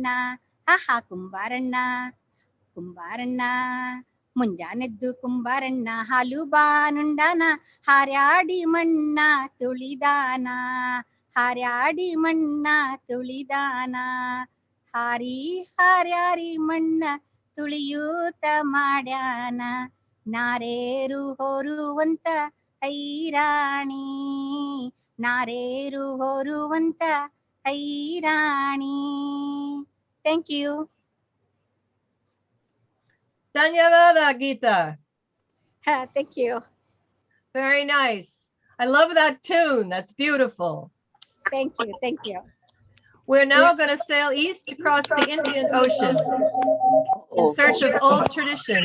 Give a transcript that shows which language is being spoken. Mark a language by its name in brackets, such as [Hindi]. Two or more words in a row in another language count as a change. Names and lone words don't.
[Kannada] ಹಾಹಾ ಕುಂಬಾರಣ್ಣ ಕುಂಬಾರಣ್ಣ ಮುಂಜಾನೆದ್ದು ಕುಂಬಾರಣ್ಣ ಹಾಲು ಬಾನುಂಡಾನ ಹಾರ್ಯಾಡಿ ಮಣ್ಣ ತುಳಿದಾನ ಹಾರ್ಯಾಡಿ ಮಣ್ಣ ತುಳಿದಾನ ಹಾರಿ ಹಾರ್ಯಾರಿ ಮಣ್ಣ ತುಳಿಯೂತ ಮಾಡ್ಯಾನ ನಾರೇರು ಹೊರುವಂತ ಐರಾಣಿ ನಾರೇರು ಹೊರುವಂತ ಐರಾಣಿ. [English] Thank you. [Kannada] Dhanyavada, Geeta. [English] Thank you. Very nice. I love that tune. That's beautiful. Thank you. Thank you. We're now going to sail east across the Indian Ocean in search of old tradition.